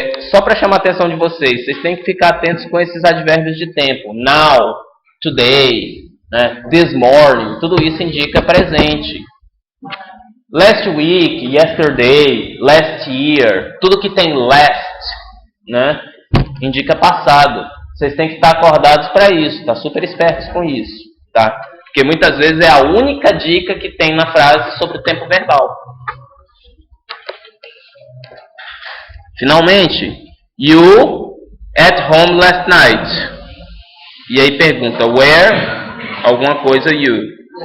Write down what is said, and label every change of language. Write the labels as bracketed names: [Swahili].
[Portuguese] Só para chamar a atenção de vocês têm que ficar atentos com esses advérbios de tempo. [English] Now, today, [Portuguese] né? [English] This morning. [Portuguese] Tudo isso indica presente. [English] Last week, yesterday, last year. [Portuguese] Tudo que tem last, né, indica passado. Vocês têm que estar acordados para isso, tá? Super espertos com isso, tá? Porque muitas vezes é a única dica que tem na frase sobre o tempo verbal. Finalmente, [English] you at home last night. [Portuguese] E aí pergunta, where, alguma coisa you.